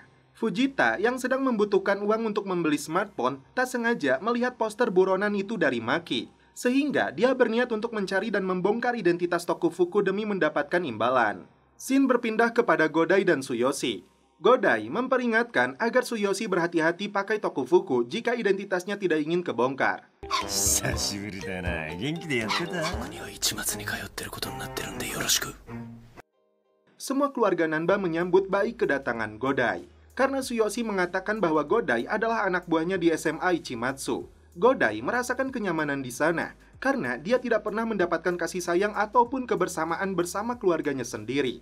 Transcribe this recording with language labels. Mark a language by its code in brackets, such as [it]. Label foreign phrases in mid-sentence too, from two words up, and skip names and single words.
[id] Fujita yang sedang membutuhkan uang untuk membeli smartphone tak sengaja melihat poster buronan itu dari Maki, sehingga dia berniat untuk mencari dan membongkar identitas Tokufuku demi mendapatkan imbalan. Scene berpindah kepada Godai dan Tsuyoshi. Godai memperingatkan agar Tsuyoshi berhati-hati pakai Tokufuku jika identitasnya tidak ingin kebongkar. [ja] 久しぶりだな。元気でやってた？僕には市松に通ってることになってるんでよろしく。 [id] Semua keluarga Nanba menyambut baik kedatangan Godai, karena Tsuyoshi mengatakan bahwa Godai adalah anak buahnya di SMA Ichimatsu. Godai merasakan kenyamanan di sana, karena dia tidak pernah mendapatkan kasih sayang ataupun kebersamaan bersama keluarganya sendiri.